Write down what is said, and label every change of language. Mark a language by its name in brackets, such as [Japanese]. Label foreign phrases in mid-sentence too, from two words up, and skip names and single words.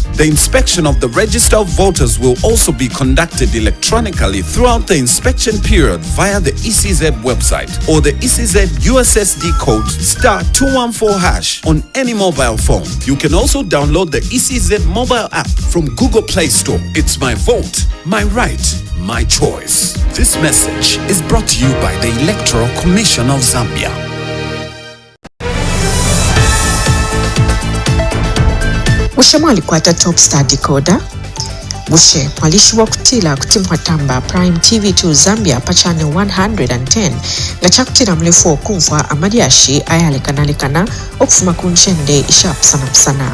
[English] The inspection of the register of voters will also be conducted electronically throughout the inspection period via the ECZ website or the ECZ USSD code *214# on any mobile phone. You can also download the ECZ mobile app from Google Play Store. It's my vote, my right, my choice. This message is brought to you by the Electoral Commission of Zambia. [Bemba] Bushe mwalikwata Top Star Decoder. Bushe mwalishiwa kutila kutimwatamba Prime TV2 Zambia pa channel 110 nga chakutila mlefu okumfwa amadiashi ayalekanalekana okufuma kunchende ishapusana.